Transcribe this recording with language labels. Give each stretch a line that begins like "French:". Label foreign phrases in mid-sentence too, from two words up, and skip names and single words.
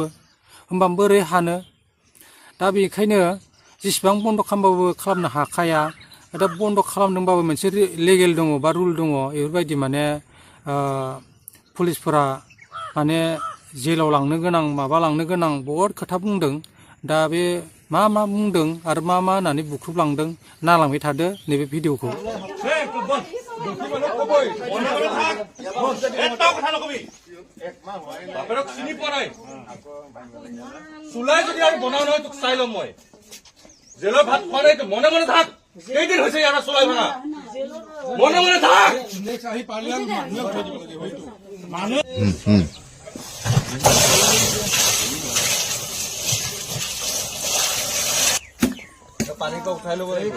Bodo: होमबा बोरै हानो दा बेखायनो जेसेबां बन्द' खालामनो हाखाया दा बन्द' खालामदोंबाबो मोनसे लेगेल दङ बा रुल दङ बेफोरबायदि माने पुलिसफोरा माने जेलाव लांनो गोनां माबा लांनो गोनां बहुद खोथा बुंदों दा बे मा बुंदों आरो मा होननानै बुख्रुबलांदों नायलांबाय थादो नैबे भिडिअखौ
Assamese: চুলাই যদি আৰু বনাও নহয় তোক চাই ল'ম মই জেলৰ ভাত খোৱা নাই মনে মনে থাক কেইদিন হৈছে ইয়াৰ চুলাই ভাঙা মনে মনে থাক পানী উঠাই ল'ব